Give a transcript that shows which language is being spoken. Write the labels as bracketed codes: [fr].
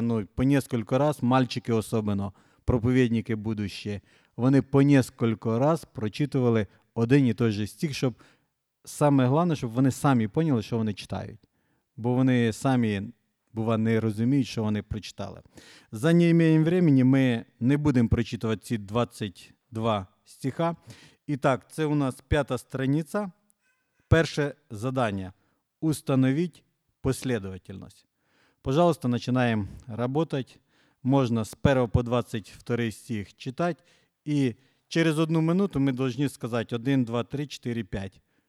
[ru] Ну, по несколько раз, [uk] мальчики особливо, проповідники будучі, вони по несколько раз прочитували один і той же стих, щоб саме головне, щоб вони самі поняли, що вони читають. Бо вони самі, бува, не розуміють, що вони прочитали. [ru] За неимением времени [uk] ми не будемо прочитувати ці 22 стиха. Итак, це у нас п'ята страниця. Перше задание. [ru] Установить последовательность. Пожалуйста, начинаем работать. Можно с 1 по 22 стих читать. И через одну минуту мы должны сказать 1, 2, 3, 4, 5.